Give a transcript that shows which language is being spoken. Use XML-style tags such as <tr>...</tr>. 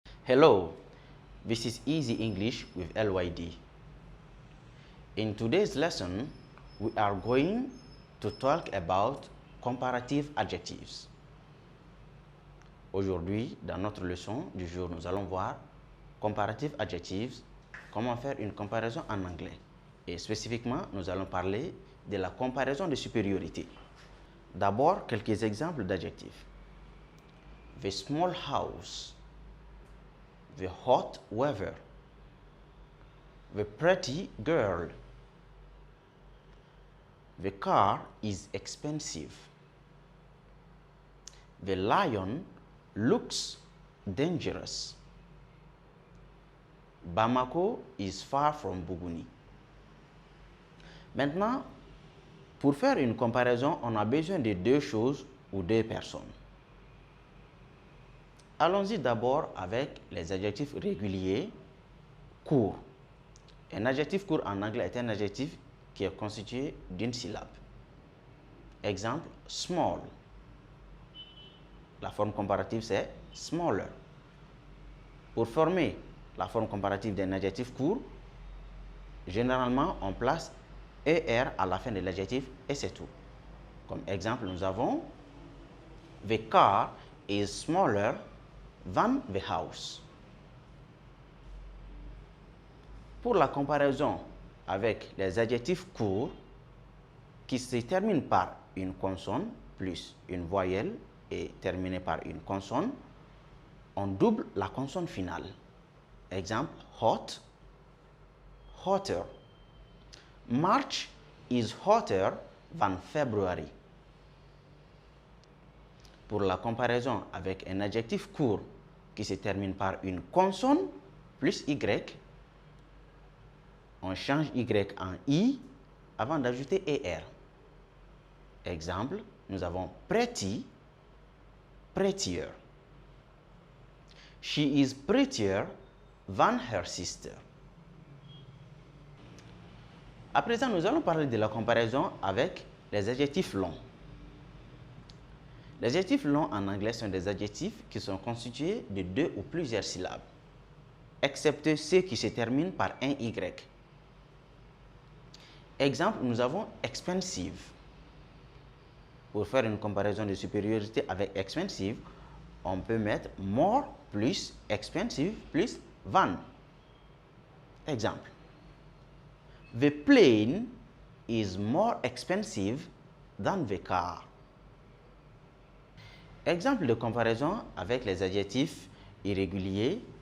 <en>Hello, this is Easy English with LYD. In today's lesson, we are going to talk about comparative adjectives.</en> <fr>Aujourd'hui, dans notre leçon du jour, nous allons voir</fr> <en>comparative adjectives,</en> <fr>comment faire une comparaison en anglais. Et spécifiquement, nous allons parler de la comparaison de supériorité. D'abord, quelques exemples d'adjectifs.</fr> <en>The small house, the hot weather, the pretty girl, the car is expensive, the lion looks dangerous, Bamako is far from Bougouni.</en> <fr>Maintenant, pour faire une comparaison, on a besoin de deux choses ou deux personnes. Allons-y d'abord avec les adjectifs réguliers courts. Un adjectif court en anglais est un adjectif qui est constitué d'une syllabe. Exemple, small. La forme comparative, c'est smaller. Pour former la forme comparative d'un adjectif court, généralement, on place ER à la fin de l'adjectif et c'est tout. Comme exemple, nous avons</fr> <en>The car is smaller than the house.</en> <fr>Pour la comparaison avec les adjectifs courts qui se terminent par une consonne plus une voyelle et terminés par une consonne, on double la consonne finale.</fr> <en>Exemple, hot, hotter. March is hotter than February.</en> <fr>Pour la comparaison avec un adjectif court qui se termine par une consonne plus Y, on change Y en I avant d'ajouter ER. Exemple, nous avons pretty, prettier.</fr> <en>She is prettier than her sister.</en> <fr>À présent, nous allons parler de la comparaison avec les adjectifs longs. Les adjectifs longs en anglais sont des adjectifs qui sont constitués de deux ou plusieurs syllabes, excepté ceux qui se terminent par un Y. Exemple, nous avons expensive. Pour faire une comparaison de supériorité avec expensive, on peut mettre more plus expensive plus than.</fr> <en>Exemple, the plane is more expensive than the car.</en> <fr>Exemple de comparaison avec les adjectifs irréguliers.</fr>